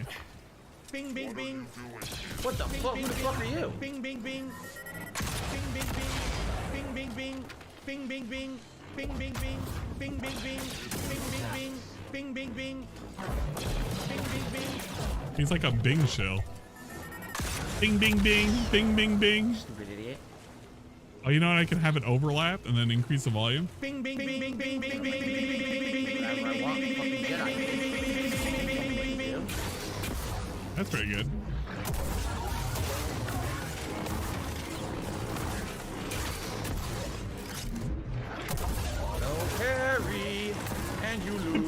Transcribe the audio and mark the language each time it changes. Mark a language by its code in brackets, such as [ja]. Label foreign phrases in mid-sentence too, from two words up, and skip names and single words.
[en] Bing, bing, bing. What the fuck? Who the fuck are you? Bing, bing, bing. Bing, bing, bing. Bing, bing, bing. Bing, bing, bing. Bing, bing, bing. Bing, bing, bing. Bing, bing, bing. Bing, bing, bing. Bing, bing, bing. He's like a Bing shell. Bing, bing, bing, bing, bing, bing. Stupid idiot. Oh, you know what? I can have it overlap and then increase the volume. Bing, bing, bing, bing, bing, bing, bing, bing, bing. That's what I want. Fucking Jedi. That's pretty good. No carry, and you lose.